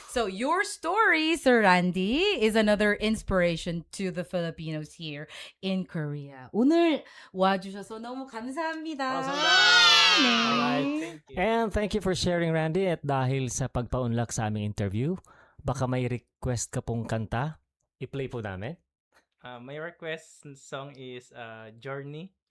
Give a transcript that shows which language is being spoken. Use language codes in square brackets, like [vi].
[en] So your story, Sir Randy, is another inspiration to the Filipinos here in Korea. [ko] 오늘 와주셔서 너무 감사합니다. 네. [en] Alright, thank you. And thank you for sharing, Randy. [tl] At dahil sa pagpaunlak sa aming interview, baka may request ka pong kanta, i-play po namin. [en] My request song is Journey.